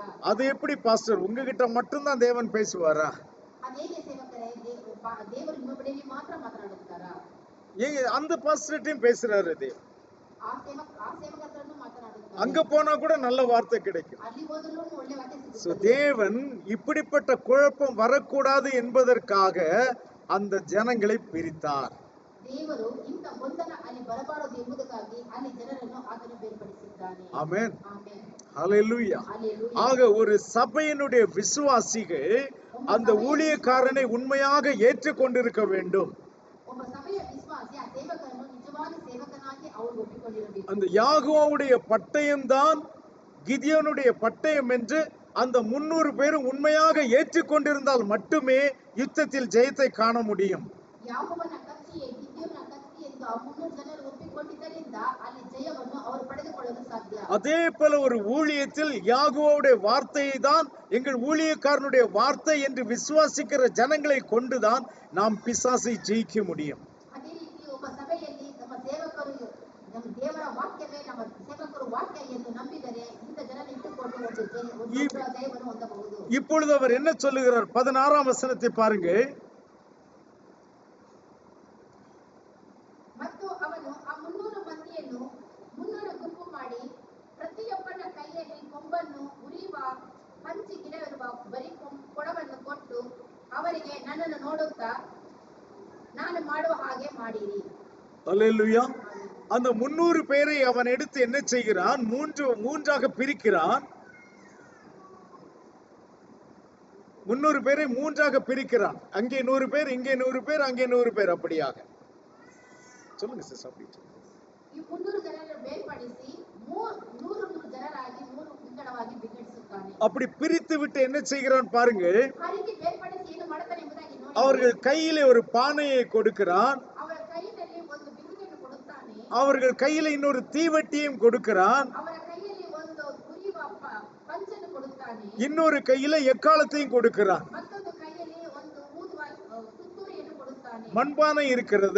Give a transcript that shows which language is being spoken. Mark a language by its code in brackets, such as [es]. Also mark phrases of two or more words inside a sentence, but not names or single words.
[ta] அது எப்படி பாஸ்டர், உங்ககிட்ட மட்டும்தான் தேவன் பேசுவாரா? [kn] ಅದೇಗೆ ಸೇವಕರೇ, ದೇವರು ನಿಮ್ಮ ಬಳಿಯಲ್ಲಿ ಮಾತ್ರ ಮಾತನಾಡುತ್ತಾರಾ? [ta] அந்த பாஸ்டர்ட்டையும் பேசுறாரு தேவன். [kn] ಆ ಸೇವಕರನ್ನು ಮಾತನಾಡುತ್ತಾರೆ. [ta] அங்க போனா கூட நல்ல வார்த்தை கிடைக்கும். [kn] ಅಲ್ಲಿ ಹೋದರೂ ಒಳ್ಳೆ ವಾಕ್ಯ So, ಸಿಗುತ್ತದೆ. [ta] தேவன் இப்படிப்பட்ட குழப்பம் வரக்கூடாது என்பதற்காக அந்த ஜனங்களை பிரித்தார். [kn] ದೇವರು ಇಂಥ ಗೊಂದಲ ಅಲ್ಲಿ ಬರಬಾರದು ಎಂಬುದಕ್ಕಾಗಿ ಅಲ್ಲಿ ಜನರನ್ನು ಆತನು ಬೇರ್ಪಡಿಸಿದ್ದಾನೆ. [ta] ஆமென். [kn] ಆಮೆನ್. [ta] ஹல்லேலூயா. [kn] ಹಲ್ಲೆಲೂಯಾ. [ta] ஆக ஒரு சபையினுடைய விசுவாசிகள் அந்த ஊழியக்காரனை உண்மையாக ஏற்றுக்கொண்டிருக்க வேண்டும். [kn] ಒಬ್ಬ ಸಭೆಯ ವಿಶ್ವಾಸಿ ಆ ಸೇವಕರನ್ನು ನಿಜವಾದ ಸೇವಕನಾಗಿ ಅವರು ಒಪ್ಪಿಕೊಂಡಿರಬೇಕು. [ta] அந்த யாகோவுடைய பட்டயம் தான் கிதியோனுடைய பட்டயம் என்று அந்த 300 பேரும் உண்மையாக ஏற்றுக்கொண்டிருந்தால் மட்டுமே யுத்தத்தில் ஜெயத்தை காண முடியும். [kn] ಯಾಕೋಬನ ಕತ್ತಿಯೇ ಗಿದ್ಯೋನನ ಕತ್ತಿ ಎಂದು ಆ 300 ಜನರು ಒಪ್ಪಿಕೊಂಡಿದ್ದರಿಂದ ಅಲ್ಲಿ ಜಯವನ್ನು ಅವರು ಪಡೆದುಕೊಳ್ಳಲು ಸಾಧ್ಯ. [ta] அதே போல ஒரு ஊழியத்தில் யாகோவுடைய வார்த்தையை தான் எங்கள் ஊழியக்காரனுடைய வார்த்தை என்று விசுவாசிக்கிற ஜனங்களை கொண்டுதான் நாம் பிசாசை ஜெயிக்க முடியும். [kn] ಅದೇ ರೀತಿ ಒಬ್ಬ ಸಭೆಯಲ್ಲಿ ನಮ್ಮ ಸೇವಕರು ನಮ್ಮ ದೇವರ ವಾಕ್ಯವೇ ನಮ್ಮ ಸೇವಕರು ವಾಕ್ಯ ಎಂದು ನಂಬಿದರೆ ಇಂಥ ಜನರ ಇಟ್ಟುಕೊಂಡು ಒಂದು ಜಯವನ್ನು ಹೊಂದಬಹುದು. [ta] இப்பொழுது அவர் என்ன சொல்லுகிறார்? 16ஆம் வசனத்தை பாருங்க. [kn] ಮತ್ತು ಅವನು ಆ 300 ಮಂದಿಯನ್ನು 300 ಗುಂಪು ಮಾಡಿ ಪ್ರತಿಯೊಬ್ಬನ ಕೈಯಲ್ಲಿ ಕೊಂಬನ್ನು ಉರಿಯುವ ಹಂಚಿ ಗಿಡವಿರುವ ಬರೀ ಕೊಡವನ್ನು ಕೊಟ್ಟು ಅವರಿಗೆ ನನ್ನನ್ನು ನೋಡುತ್ತಾ ನಾನು ಮಾಡುವ ಹಾಗೆ ಮಾಡಿರಿ. [ta] அல்லேலூயா. அந்த 300 பேரை அவன் எடுத்து என்ன செய்கிறான்? மூன்றாக பிரிக்கிறான். 300 பேரை மூன்றாக பிரிக்கிறான். அங்கே 100 பேர், இங்கே 100 பேர், அங்கே 100 பேர், அப்படியாக. சொல்லுங்க சிஸ்டர். அப்படி [kn] ಈ 300 ಜನರನ್ನು ಬೇರ್ಪಡಿಸಿ 100 ಜನರಾಗಿ 3 ವಿಂಗಡವಾಗಿ ವಿಂಗಡಿಸುತ್ತಾನೆ. [ta] அப்படி பிரித்து விட்டு என்ன செய்கிறான் பாருங்க. [kn] ಆ ರೀತಿ ಬೇರ್ಪಡಿಸಿ ಏನು ಮಾಡುತ್ತಾನೆ ಎಂಬುದಾಗಿ ನೋಡಿ, [ta] அவர்கள் கையிலே ஒரு பானையை கொடுக்கிறான். [kn] ಅವರ ಕೈಯಲ್ಲಿ ಒಂದು ಬಿರುಗೆಯನ್ನು ಕೊಡುತ್ತಾನೆ. [ta] அவர்கள் கையில இன்னொரு தீவட்டியும் கொடுக்கிறான். [kn] ಅವರ ಕೈಯಲ್ಲಿ ಒಂದು ಉರಿಯುವ ಪಂಚನ್ನು ಕೊಡುತ್ತಾನೆ. [ta] இன்னொரு கையில எக்காலத்தையும் கொடுக்கிறான். [kn] ಮತ್ತೊಂದು ಕೈಯಲ್ಲಿ ಒಂದು ಊದುವ ತುತ್ತೂರಿಯನ್ನು ಕೊಡುತ್ತಾನೆ. [ta] மண்பானை இருக்கிறது,